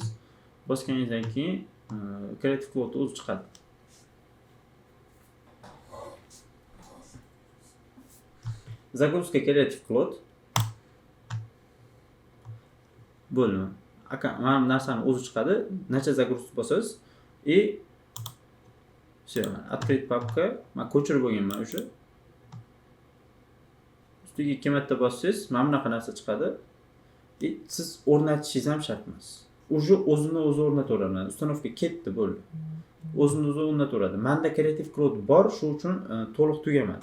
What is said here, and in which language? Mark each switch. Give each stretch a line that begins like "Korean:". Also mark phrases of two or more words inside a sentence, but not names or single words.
Uzbek: Bosganingizdan keyin Creative Cloud o'zi chiqadi. Загрузка Creative Cloud bo'lma. Mana bu narsani o'zi chiqadi. Necha загрузка bosasiz
Russian: и все, открыть папка.
Uzbek: Men ko'chirib bo'lganman o'sha. Ustiga 2 marta bossangiz, mana bunaqa narsa chiqadi. Siz o'rnatishingiz ham shart emas. Уже o'zini o'zi o'rnataveradi. Ustanovka ketdi, bo'ldi. O'zini o'zi o'rnataveradi. Menda Creative Cloud bor, shuning uchun to'liq tugamadi.